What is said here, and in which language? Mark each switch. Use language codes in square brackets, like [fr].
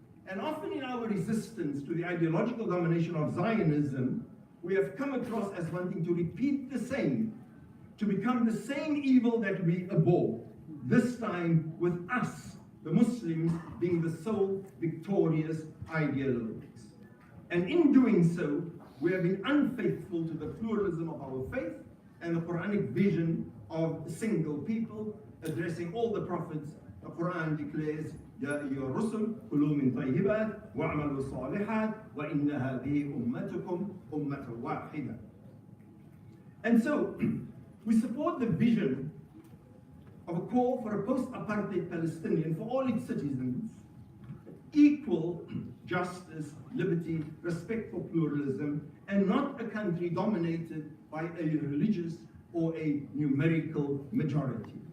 [en] And often in our resistance to the ideological domination of Zionism, we have come across as wanting to repeat the same, to become the same evil that we abhor, this time with us, the Muslims, being the sole victorious ideologues. And in doing so, we have been unfaithful to the pluralism of our faith and the Quranic vision of a single people, addressing all the prophets. The Quran declares, [ar] يا أيها الرسل كلوا من طيبات واعملوا الصالحات وإن هذه أمتكم أمة واحدة. [en] And so, we support the vision of a call for a post-apartheid Palestinian for all its citizens, equal justice, liberty, respect for pluralism, and not a country dominated by a religious or a numerical majority.